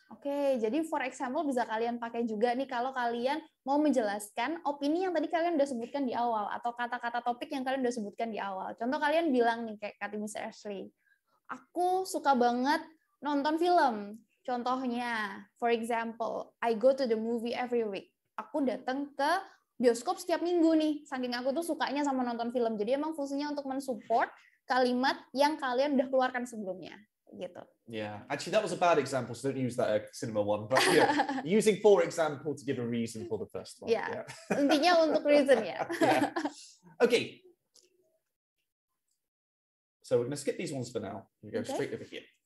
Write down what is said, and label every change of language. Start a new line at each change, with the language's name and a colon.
Indonesian: Oke, jadi
English: for example
Indonesian: bisa kalian pakai juga nih kalau kalian mau menjelaskan opini yang tadi kalian udah sebutkan di awal, atau kata-kata topik yang kalian udah sebutkan di awal. Contoh kalian bilang nih, kayak kata Miss Ashley, aku suka banget nonton film. Contohnya,
English: for example, I go to the movie every week.
Indonesian: Aku datang ke bioskop setiap minggu nih, saking aku tuh sukanya sama nonton film. Jadi emang fungsinya untuk mensupport kalimat yang kalian udah keluarkan sebelumnya. Gitu.
English: Yeah, actually that was a bad example, so don't use that cinema one. But using for example to give a reason for the first one.
Indonesian: Yeah. Intinya untuk reason ya.
English: Yeah. Okay. So we're going to skip these ones for now. We go straight over here.